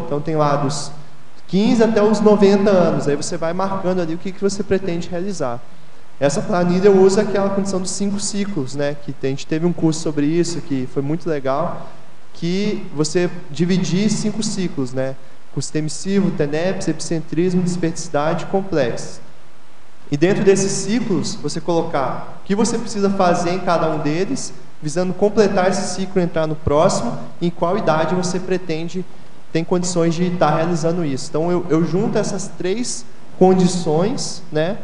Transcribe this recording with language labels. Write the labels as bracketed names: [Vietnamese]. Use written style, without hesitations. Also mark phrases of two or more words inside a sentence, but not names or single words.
[Portuguese] Então tem lá dos 15 até os 90 anos, aí você vai marcando ali o que você pretende realizar. Essa planilha usa aquela condição dos 5 ciclos, né? Que a gente teve um curso sobre isso, que foi muito legal, que você dividir 5 ciclos, né? Curso emissivo, TENEPS, epicentrismo, desperticidade e complexo. E dentro desses ciclos, você colocar o que você precisa fazer em cada um deles, visando completar esse ciclo e entrar no próximo, e em qual idade você pretende, tem condições de estar realizando isso. Então eu junto essas 3 condições, né?